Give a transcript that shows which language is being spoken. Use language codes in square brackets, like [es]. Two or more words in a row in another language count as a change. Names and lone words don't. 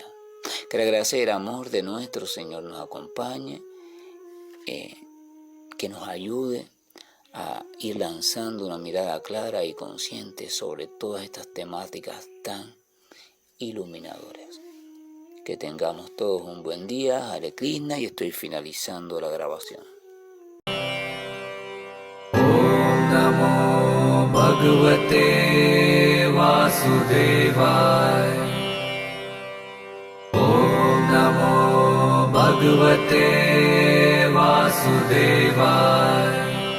[es] Que la gracia y el amor de nuestro Señor nos acompañe, que nos ayude a ir lanzando una mirada clara y consciente sobre todas estas temáticas tan iluminadoras. Que tengamos todos un buen día. [sa] Hare Krishna, [es] y estoy finalizando la grabación. [sa] Om Namo Bhagavate Vasudevaya. Om Namo Bhagavate Vasudevaya.